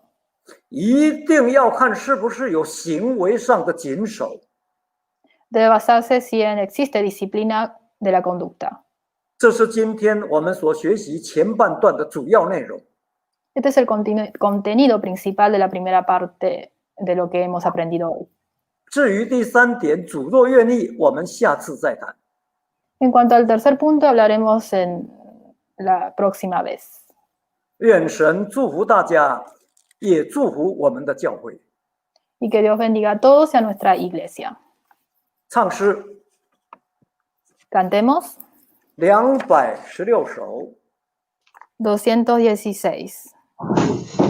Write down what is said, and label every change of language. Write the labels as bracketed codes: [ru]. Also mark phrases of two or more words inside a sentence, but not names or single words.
[zh] 一定要看是不是有行为上的谨守。 [es] debe basarse si existe disciplina de la conducta. [zh] 这是今天我们所学习前半段的主要内容。 [es] Este es el contenido principal de la primera parte de lo que hemos aprendido hoy. [zh] 至于第3点，主若愿意，我们下次再谈。 [es] En cuanto al tercer punto, hablaremos en la próxima vez. [zh] 愿神祝福大家，也祝福我们的教会。 [es] Y que Dios bendiga a todos y a nuestra iglesia. [zh] 唱诗 [es] Cantemos [zh] 216首。 [es] 216.